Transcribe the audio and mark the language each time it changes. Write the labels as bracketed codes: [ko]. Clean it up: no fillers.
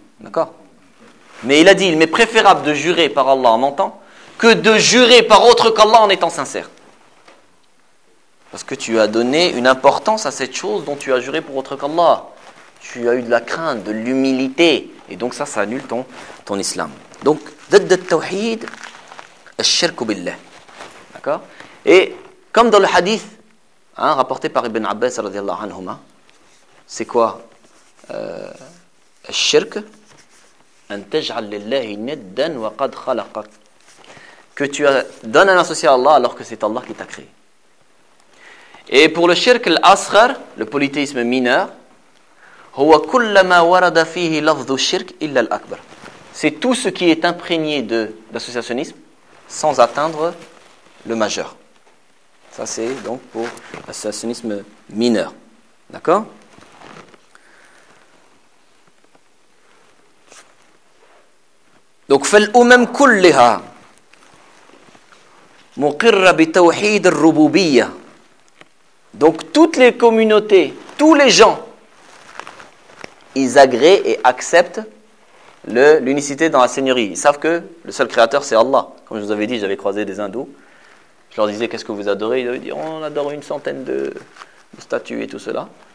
[fr] D'accord ? Mais il a dit, il m'est préférable de jurer par Allah en mentant que de jurer par autre qu'Allah en étant sincère. Parce que tu as donné une importance à cette chose dont tu as juré pour autre qu'Allah. Tu as eu de la crainte, de l'humilité. Et donc ça annule ton islam. Donc, [ar] ضد التوحيد الشرك بالله. [fr] D'accord ? Et comme dans le hadith rapporté par Ibn Abbas, radiallahu anhuma, c'est quoi ? [ar] الشرك أن تجعل لله ندا وقد خلقك. [fr] Que tu donnes un associé à Allah alors que c'est Allah qui t'a créé. Et pour le shirk, l'asghar, le polythéisme mineur, c'est tout ce qui est imprégné d'associationnisme sans atteindre le majeur. Ça, c'est donc pour l'associationnisme mineur. D'accord ? Donc, [ar] فالأمم كلها مقرة بتوحيد الربوبية. [fr] Donc, toutes les communautés, tous les gens, ils agréent et acceptent l'unicité dans la seigneurie. Ils savent que le seul créateur, c'est Allah. Comme je vous avais dit, j'avais croisé des hindous. Je leur disais, qu'est-ce que vous adorez ? Ils avaient dit, on adore une centaine de statues et tout cela.